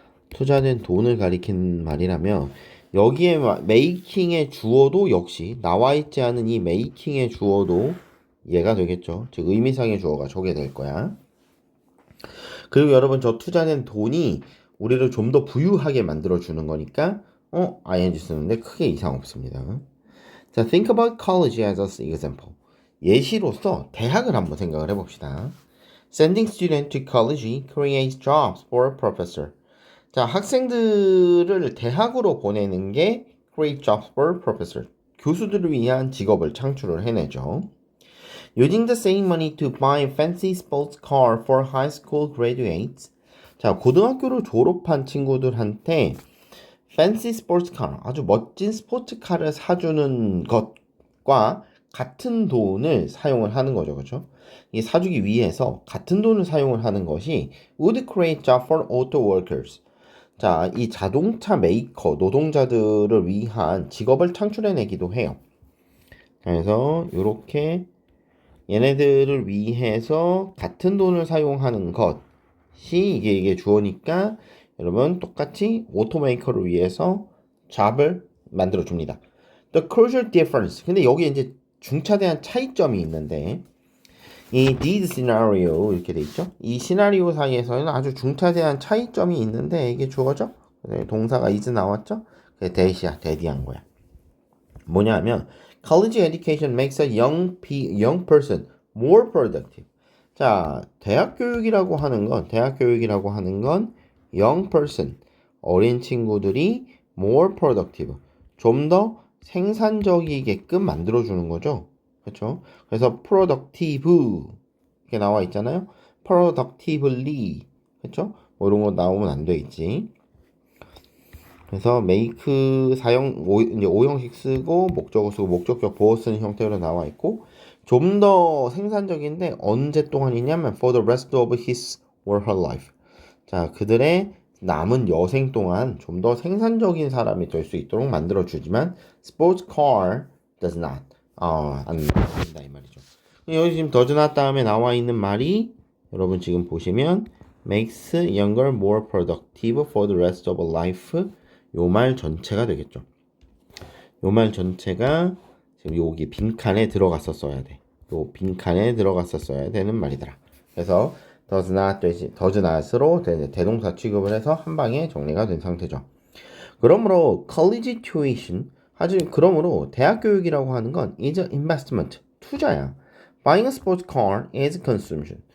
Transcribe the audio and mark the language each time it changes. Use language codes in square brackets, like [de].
[ko] 투자된 돈을 가리키는 말이라면 여기에 메이킹의 주어도 역시 나와 있지 않은 이 메이킹의 주어도 얘가 되겠죠. 즉 의미상의 주어가 저게 될 거야. 그리고 여러분 저 투자된 돈이 우리를 좀 더 부유하게 만들어주는 거니까 ing 쓰는데 크게 이상 없습니다. [en] 자, think about college as an example. [ko] 예시로서 대학을 한번 생각을 해봅시다. [en] Sending students to college creates jobs for a professor. [ko] 자, 학생들을 대학으로 보내는 게 [en] create jobs for a professor. [ko] 교수들을 위한 직업을 창출을 해내죠. [en] Using the same money to buy a fancy sports car for high school graduates. [ko] 자, 고등학교를 졸업한 친구들한테 [en] fancy sports car, [ko] 아주 멋진 스포츠카를 사주는 것과 같은 돈을 사용을 하는 거죠. 그렇죠? 이 사주기 위해서 같은 돈을 사용을 하는 것이 [en] would create job for auto workers. [ko] 자, 이 자동차 메이커 노동자들을 위한 직업을 창출해내기도 해요. 그래서 이렇게 얘네들을 위해서 같은 돈을 사용하는 것이 이게 주어니까 여러분 똑같이 오토메이커를 위해서 잡을 만들어 줍니다. [en] The crucial difference. [ko] 근데 여기 이제 중차대한 차이점이 있는데 이 these scenario 이렇게 돼 있죠. 이 시나리오 사이에서는 아주 중차대한 차이점이 있는데 이게 주어져. 동사가 is 나왔죠. 그게 that이야. that이한 거야. 뭐냐면 [en] college education makes a young person more productive. [ko] 자, 대학 교육이라고 하는 건 young person, 어린 친구들이 more productive, 좀 더 생산적이게끔 만들어주는 거죠. 그렇죠? 그래서 productive 이렇게 나와 있잖아요. productively, 그렇죠? 뭐 이런 거 나오면 안 되겠지. 그래서 make 사용 이제 오형식 쓰고 목적어 쓰고 목적격 보어 쓰는 형태로 나와 있고 좀 더 생산적인데 언제 동안이냐면 [en] for the rest of his or her life. [ko] 자, 그들의 남은 여생 동안 좀 더 생산적인 사람이 될 수 있도록 만들어 주지만 [en] sports car does not. [ko] 안 된다 이 말이죠. 여기 지금 [en] does not [ko] 다음에 나와 있는 말이 여러분 지금 보시면 [en] makes younger more productive for the rest of life. [ko] 요 말 전체가 되겠죠. 요 말 전체가 지금 여기 빈칸에 들어갔었어야 돼. 요 빈칸에 들어갔었어야 되는 말이더라. 그래서 does not으로 대동사 취급을 해서 한 방에 정리가 된 상태죠. 그러므로 college tuition 그러므로 대학 교육이라고 하는 건 [en] is an investment, [ko] 투자야. [en] Buying a sports car is consumption.